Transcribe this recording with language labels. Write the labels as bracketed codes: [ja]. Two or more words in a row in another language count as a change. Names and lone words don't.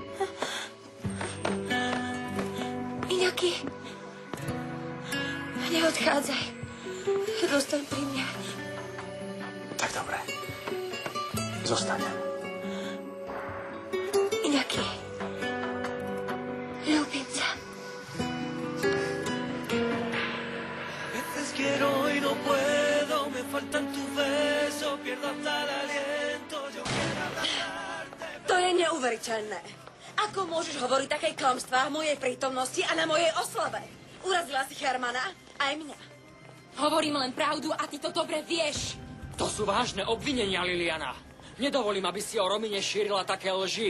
[sk] Iñaki, neodchádzaj. Zostaň pri mne. Tak dobre. Zostanem. Iñaki, ľúbim ťa. [es] Quiero y no puedo, me faltan tus besos, pierdo hasta el aliento, yo quiero abrazarte. [sk] To je neuveriteľné. Ako môžeš hovoriť také klamstvá v mojej prítomnosti a na mojej oslave? Urazila si Hermana aj mňa. Hovorím len pravdu a ty to dobre vieš. To sú vážne obvinenia, Liliana. Nedovolím, aby si o Romine šírila také lži.